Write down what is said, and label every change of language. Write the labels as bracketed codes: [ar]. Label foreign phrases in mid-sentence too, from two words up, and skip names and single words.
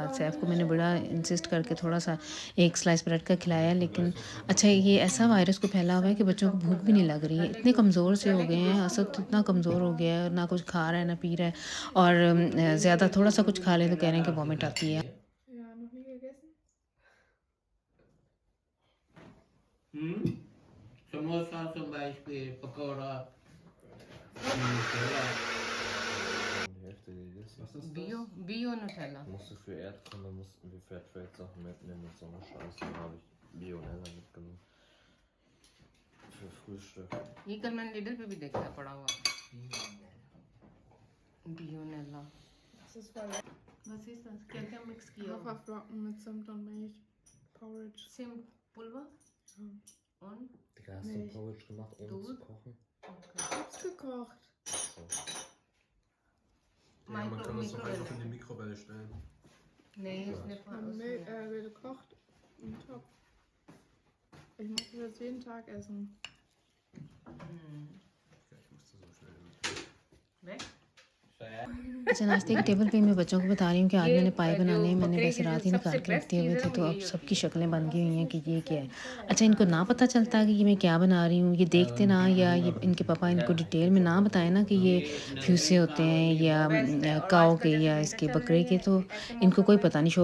[ur] سیف کو میں نے بڑا انسسٹ کر کے تھوڑا سا ایک [en] slice bread [ur] کا کھلایا، لیکن اچھا یہ ایسا وائرس کو پھیلا ہوا ہے کہ بچوں کو بھوک بھی نہیں لگ رہی ہے، اتنے کمزور سے ہو گئے ہیں. اسد تو اتنا کمزور ہو گیا ہے، نہ کچھ کھا رہا ہے نہ پی رہا ہے، اور زیادہ تھوڑا سا کچھ کھا لے تو کہہ رہے ہیں کہ وامٹ آتی ہے. [de] Ja, noch nie gegessen? Samosa zum Beispiel, Pakora, Nutella. Die Hälfte gegessen. Was ist Bio, das? Bio-Nutella. Musste für Erdkunde mussten wir Fairtrade-Sachen mitnehmen und so eine Scheiße. Da habe ich Bionella mitgenommen. Für Frühstück. [ur] یہ کل میں نے لڈل پہ بھی دیکھا ہے پڑا ہوا بیونیلا. [de] Das ist voll lecker. [ur] بس اس طرح کیا کیا مکس کیا ہوا? [de] Haferflocken mit Zimt und Milch. Porridge. सिम पुलवा Ja. [ur] और [de] Digga, hast du Milch. Porridge gemacht ohne zu Dud? kochen? Ich hab's gekocht. So. Ja, man kann das doch einfach in die Mikrowelle stellen. [ur] نہیں اس نے [de] Gekocht im Topf. Ich muss das jetzt jeden Tag essen. Ja, ich musste so schnell mit. weg [ur] اچھا، ناشتے کے ٹیبل پہ میں بچوں کو بتا رہی ہوں کہ آج میں نے پائے بنانے ہیں. मैंने बकरे वैसे کی جو رات ہی सबसे نکال کے رکھ बेस्ट دیے ہوئے चीज़ थे, है तो वो अब यही सबकी ہوتی ہے. شکلیں بن گئی ہوئی ہیں کہ یہ کیا ہے۔ اچھا، ان کو نہ پتہ چلتا کہ یہ میں کیا بنا رہی ہوں، یہ دیکھتے نہ، یا یہ ان کے پاپا ان کو ڈیٹیل میں نہ بتائے نہ کہ یہ فیوسے ہوتے ہیں یا کاؤ کے یا اس کے بکرے کے، تو ان کو کوئی پتہ نہیں.